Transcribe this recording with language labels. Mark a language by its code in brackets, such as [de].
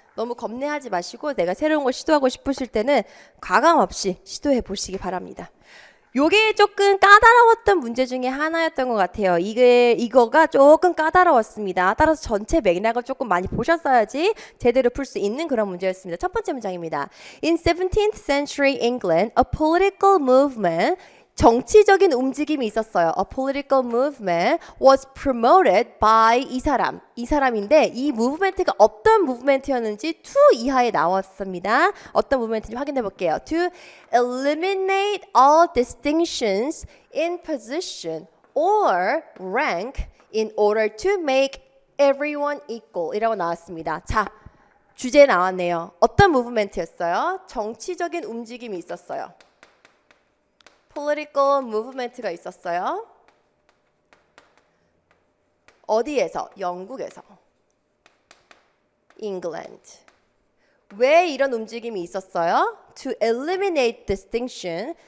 [ko] 너무 겁내하지 마시고 내가 새로운 걸 시도하고 싶으실 때는 과감 없이 시도해 보시기 바랍니다. 요게 조금 까다로웠던 문제 중에 하나였던 것 같아요. 이거가 조금 까다로웠습니다. 따라서 전체 맥락을 조금 많이 보셨어야지 제대로 풀 수 있는 그런 문제였습니다. 첫 번째 문장입니다. [en] In 17th century England, a political movement [ko] 정치적인 움직임이 있었어요. [en] A political movement was promoted by [ko] 이 사람인데 이 무브멘트가 어떤 무브멘트였는지 to 이하에 나왔습니다. 어떤 무브멘트인지 확인해 볼게요. [en] To eliminate all distinctions in position or rank in order to make everyone equal [ko] 이라고 나왔습니다. 자, 주제 나왔네요. 어떤 무브멘트였어요? 정치적인 움직임이 있었어요. political movement가 있었어요. 어디에서? 영국에서. England. 왜 이런 움직임이 있었어요? [en] To eliminate distinction.